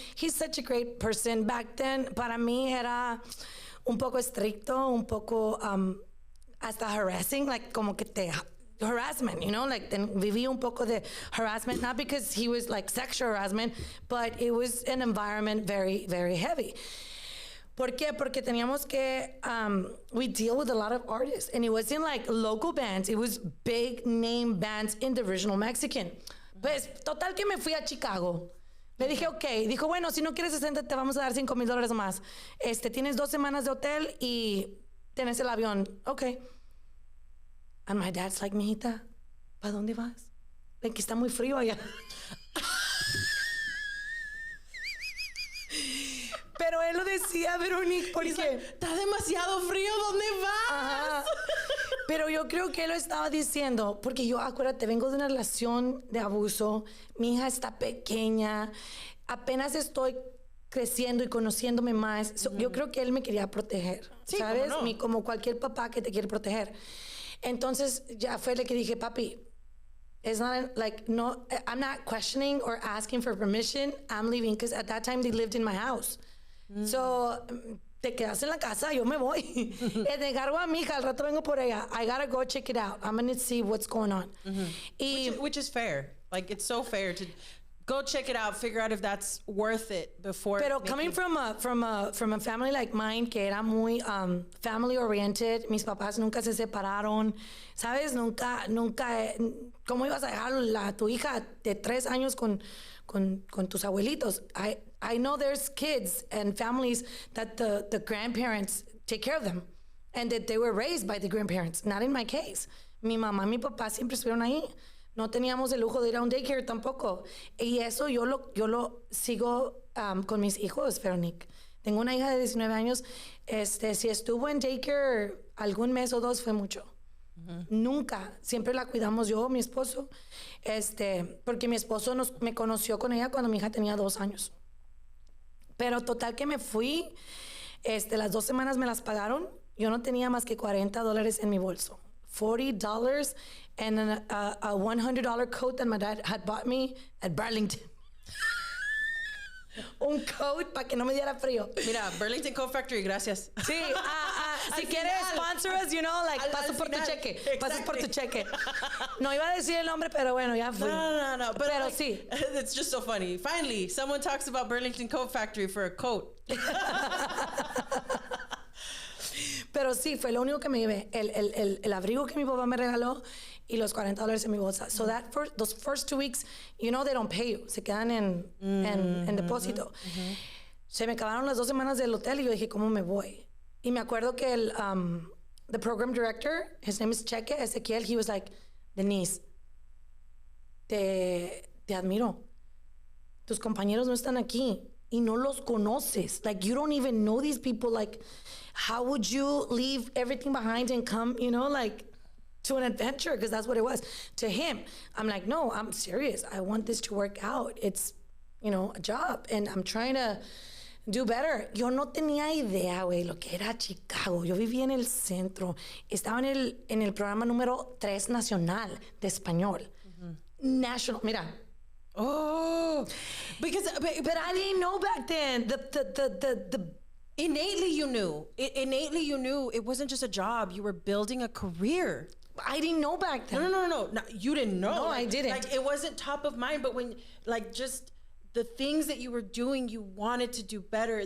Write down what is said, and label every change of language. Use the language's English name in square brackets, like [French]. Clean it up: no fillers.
[English] He's such a great person. Back then, [Spanish] para mí era un poco estricto, un poco hasta [English] harassing, like [Spanish] como que te [English] harassment, you know, like [Spanish] viví un poco de [English] harassment, not because he was like sexual harassment, but it was an environment very, very heavy. [Spanish] ¿Por qué? Porque teníamos que, [English] we deal with a lot of artists, and it wasn't like local bands, it was big name bands in the original Mexican. [Spanish] Pues, total que me fui a Chicago. Le dije, ok. Dijo, bueno, si no quieres 60, te vamos a dar $5,000 más. Tienes 2 semanas de hotel y tienes el avión. Ok. [English] And my dad's like, [Spanish] mijita, ¿para dónde vas? Que está muy frío allá. Pero él lo decía, Veronique, porque está demasiado frío, ¿dónde vas? Ajá. Pero yo creo que él lo estaba diciendo, porque yo, acuérdate, vengo de una relación de abuso, mi hija está pequeña, apenas estoy creciendo y conociéndome más. Yo creo que él me quería proteger, sí, ¿sabes? ¿cómo no? Como cualquier papá que te quiere proteger. Entonces, ya fue lo que dije, papi, [English] it's not like, no, I'm not questioning or asking for permission. I'm leaving, because at that time they lived in my house. [Spanish] So, te quedas en la casa, yo me voy. Te encargo a mi hija, al rato vengo por ella. [English] I gotta go check it out. I'm gonna see what's going on. Which is fair. Like, it's so fair to go check it out, figure out if that's worth it before. [Spanish] Pero [English] coming from a family like mine, [Spanish] que era muy family oriented, mis papás nunca se separaron, ¿sabes? Nunca, ¿cómo ibas a dejar a tu hija de 3 años con tus abuelitos? [English] I know there's kids and families that the grandparents take care of them and that they were raised by the grandparents. Not in my case. [Spanish] Mi mamá y mi papá siempre estuvieron ahí. No teníamos el lujo de ir a un daycare tampoco. Y eso yo lo sigo con mis hijos, Veronique. Tengo una hija de 19 años. Si estuvo en daycare algún mes o dos, fue mucho. Nunca. Siempre la cuidamos yo, mi esposo. Porque mi esposo me conoció con ella cuando mi hija tenía 2 años. Pero total que me fui. Las 2 semanas me las pagaron. Yo no tenía más que $40 en mi bolso. [English] $40 and a $100 coat that my dad had bought me at Burlington. [Spanish] Un coat para que no me diera frío. Mira, Burlington Coat Factory, gracias. Sí, si quieres sponsor us, paso por tu cheque. Pasas por tu cheque. No iba a decir el nombre, pero bueno, ya fui. No. Pero sí. [English] It's just so funny. Finally, someone talks about Burlington Coat Factory for a coat. [Spanish] Pero sí, fue lo único que me llevé. El abrigo que mi papá me regaló y los $40 en mi bolsa. [English] So those first 2 weeks, they don't pay you. [Spanish] Se quedan en depósito. Se me acabaron las 2 semanas del hotel y yo dije, ¿cómo me voy? Y me acuerdo que [English] the program director, his name is Cheque Ezequiel, he was like, Denisse, [Spanish] te admiro. Tus compañeros no están aquí y no los conoces. [English] Like, you don't even know these people. Like, how would you leave everything behind and come, to an adventure? Because that's what it was. To him, I'm like, no, I'm serious. I want this to work out. It's, a job. And I'm trying to do better. [Spanish] Yo no tenía idea, güey, lo que era Chicago. Yo vivía en el centro. Estaba en el programa número 3 nacional de español. [English] National. Mira. Oh. But I didn't know back then. The Innately you knew. Innately you knew it wasn't just a job. You were building a career. I didn't know back then. No. You didn't know. No, I didn't. Like, it wasn't top of mind, but when, just the things that you were doing, you wanted to do better.